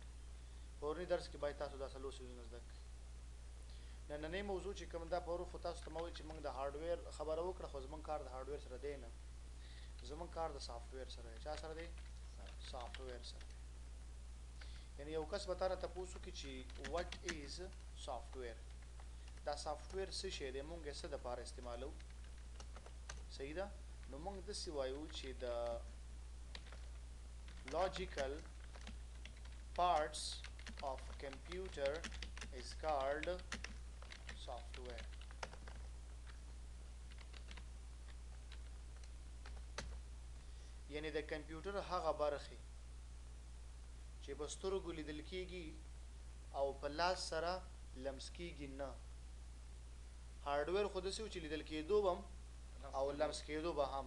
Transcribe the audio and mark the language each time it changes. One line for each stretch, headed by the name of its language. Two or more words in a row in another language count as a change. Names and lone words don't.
Pashto: پرونی درس کې باید تاسو دا څلور څیزونه زده کړئ. نننۍ موضوع چې کوم دا پرون خو تاسو ته ما ویل چې موږ د هارډویر خبره وکړه، خو زمونږ کار د هارډویر سره دی نه، زمونږ کار د سافټویر سره دی. چا سره دی؟ سافټویر سره. یعنی یو کس به تا نه تپوس وکړي چې
English: what is software,
Pashto: دا سافټویر څه شی دی، مونږ یې څه دپاره استعمالوو؟ صحیح ده. نو مونږ داسې وایو چې د
English: logical parts of computer is called software.
Pashto: یعنی د کمپیوټر هغه برخې چې په سترګو لیدل کېږي او په لاس سره لمس کېږي نه. هارډویر خو داسې و چې لیدل کېدو به هم او لمس کېدو به هم.